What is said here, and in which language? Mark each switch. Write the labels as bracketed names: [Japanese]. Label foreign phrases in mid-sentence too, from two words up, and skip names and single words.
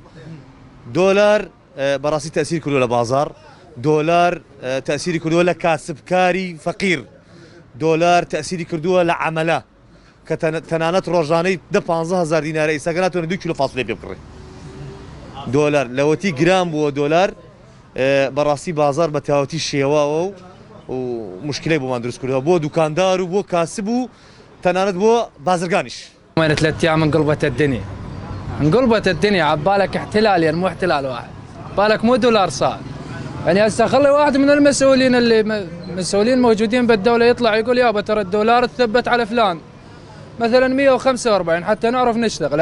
[Central Kurdish] دۆلار بەڕاستی تەسیر کردووە لە بازار، دۆلار تەسیری کردووە لە کاسبکاری فەقیر، دۆلار تەسیری کردووە لە عەمەلە کە تەنانەت ڕۆژانەی 10-15 دینارە ئێستاکە ناتوانێت 2 کیلۆ فاسولی پێ بکڕێ. دۆلار لەوەتی گران بووە دۆلار بەڕاستی بازار بە تەواوەتی شێواوە و مشکلەی بۆمان دروست کردەوە بۆ دوکاندار و بۆ کاسب و تەنانەت بۆ بازرگانیش. [Arabic] وين 3 أيام انقلبت الدنيا، انقلبت الدنيا عبالك احتلال مو احتلال واحد، بالك مو دولار صار. يعني هسه خلي واحد من المسؤولين اللي مسؤولين موجودين بالدولة يطلع يقول يابا ترى الدولار تثبت على فلان مثلا 145 حتى نعرف نشتغل.